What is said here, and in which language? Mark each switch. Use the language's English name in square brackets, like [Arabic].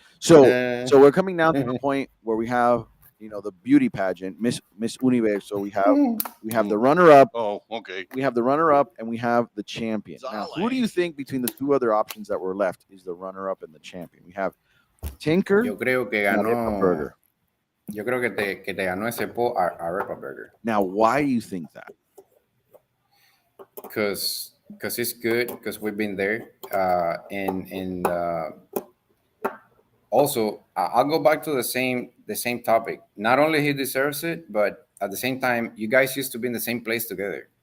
[English] So we're coming down to the point where we have, the beauty pageant, Miss Universe. So we have the runner-up. Oh, okay. We have the runner-up and we have the champion. Now, who do you think between the two other options that were left is the runner-up and the champion? We have Tinker. [Spanish] Yo creo que [English] and [Spanish] ganó. [English] Arepa Burger. [Spanish] Yo creo que te ganó ese poll Arepa Burger. [English] Now, why do you think that? Because it's good. Because we've been there. And also I'll go back to the same topic. Not only he deserves it, but at the same time, you guys used to be in the same place together.